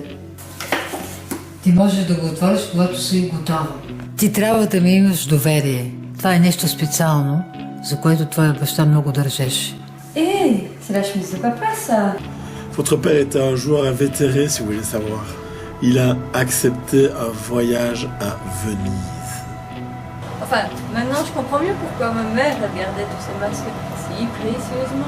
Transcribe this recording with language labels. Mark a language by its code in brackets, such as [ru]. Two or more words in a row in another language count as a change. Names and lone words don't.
[bg] Ти можеш да го отвориш, когато си готова. Ти трябва да ми имаш доверие. Това е нещо специално, за което твоя баща много държеше. [fr] C'est la chemise de papa, ça. Votre père était un joueur invétéré, si vous voulez savoir. Il a accepté un voyage à Venise. Enfin, maintenant je comprends mieux pourquoi ma mère a gardé tous ces masques si précieusement.